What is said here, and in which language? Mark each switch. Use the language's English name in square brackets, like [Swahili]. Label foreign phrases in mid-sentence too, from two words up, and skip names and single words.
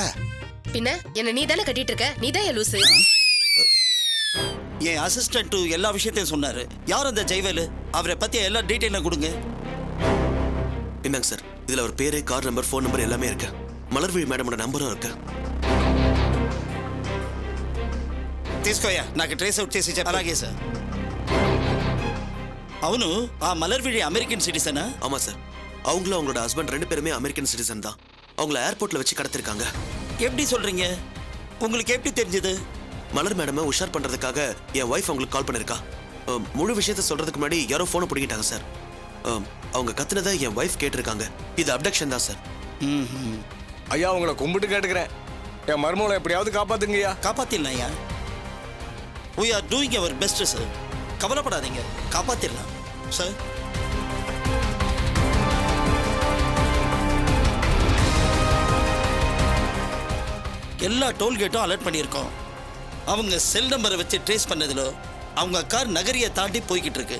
[Tamil] பின்ன என்ன நீ தானே கட்டிட்டு இருக்க? நீ தான் லூசு. என் அசிஸ்டன்ட் எல்லா விஷயத்தையும் சொன்னாரு. யார் அந்த ஜெய்வேலு? அவரை பத்தி எல்லா டீட்டெயிலும் கொடுங்க. என்னங்க சார், இதுல ஒரு பேரு, [English] car number, phone number [Tamil] எல்லாமே இருக்கு. மலர்விழி மேடமோட நம்பரும் இருக்கு. [Telugu] తీసుకోయా నాకు [English] trace out [Telugu] చేసి చెప్పు. అలాగే సార్. అవును, ఆ మలర్విడి [English] American citizen? [Tamil] ஆமா சார், அவங்களும் அவங்களோட ஹஸ்பண்ட் 2 பேருமே [English] American citizen [Tamil] தான். அவங்கள ஏர்போர்ட்ல வச்சு கடத்திருக்காங்க. எப்படி சொல்றீங்க? உங்களுக்கு எப்படி தெரிஞ்சது? மலர் மேடமை உஷார் பண்றதுக்காக என் ஒய்ஃப் அவங்களுக்கு கால் பண்ணிருக்கா. முழு விஷயத்த சொல்றதுக்கு முன்னாடி யாரோ போனை பிடிக்கிட்டாங்க சார். அவங்க கத்துனதை என் ஒய்ஃப் கேட்டிருக்காங்க. இது அப்டக்ஷன் தான் சார். ஐயா உங்களை கும்பிட்டு கேட்டுக்கிறேன், என் மருமகளை எப்படியாவது காப்பாத்துங்கய்யா. காப்பாத்திடலாம் ஐயா. [English] we are doing our best [Tamil] சார். கவலைப்படாதீங்க, காப்பாத்திடலாம் சார். எல்லா டோல்கேட்டும் அலர்ட் பண்ணியிருக்கோம். அவங்க [English] cell number [Tamil] வச்சு ட்ரேஸ் பண்ணதுல அவங்க கார் நகரியை தாண்டி போய்கிட்டு இருக்கு.